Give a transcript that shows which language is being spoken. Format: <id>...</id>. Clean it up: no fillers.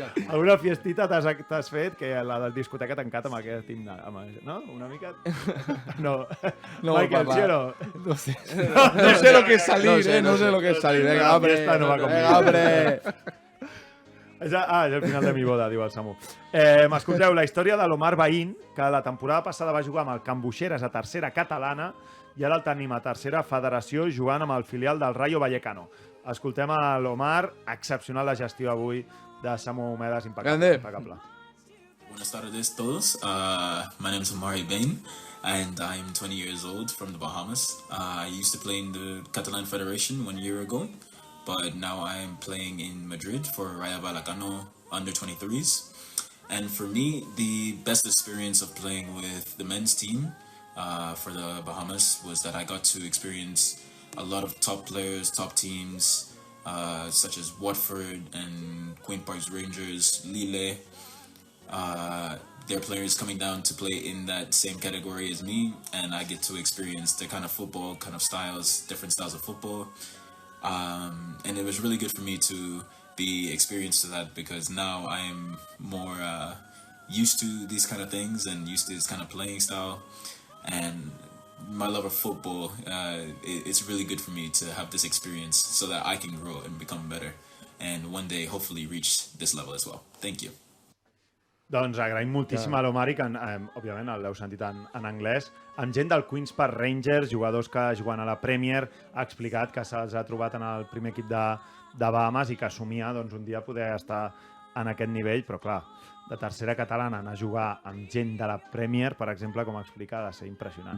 <ca>Alguna fiestita t'has fet que la del discoteca ha tancat amb aquest himne, no? Una mica? No. Michael,</ca> <es>¿sí o no?</es> <ca>No sé.</ca> <es>No sé lo que es salir, no sé lo que es salir. Venga, abre.</es> <ca>És el final de</ca> <es>mi boda,</es> <ca>diu el Samu. M'escolteu, la història de l'Omar Bahín, que la temporada passada va jugar amb el Can Buixeres a tercera catalana i ara el tenim a tercera federació jugant amb el filial del Rayo Vallecano. Escoltem a l'Omar, excepcional la gestió avui de Samu Homedes, impecable.</ca> <es>Buenas tardes todos.</es> <en>My name is Omar Bain and I'm 20 years old from the Bahamas. I used to play in the Catalan Federation 1 year ago, but now I'm playing in Madrid for Rayo Vallecano under 23s. And for me, the best experience of playing with the men's team for the Bahamas was that I got to experience a lot of top players, top teams, such as Watford and Queen Parks Rangers, Lille. Their players coming down to play in that same category as me, and I get to experience their kind of football, kind of styles, different styles of football. And it was really good for me to be experienced to that, because now I'm more used to these kind of things and used to this kind of playing style. And my love of football, it's really good for me to have this experience so that I can grow and become better and one day hopefully reach this level as well. Thank you.</en> <ca>Doncs agraïm moltíssim a l'Omari, que òbviament l'heu sentit en anglès, amb gent del Queens Park Rangers, jugadors que juguen a la Premier, ha explicat que se'ls ha trobat en el primer equip de Bahamas i que assumia un dia poder estar en aquest nivell, però clar, de tercera catalana anar a jugar amb gent de la Premier, per exemple, com explica, ha de ser impressionant.</ca>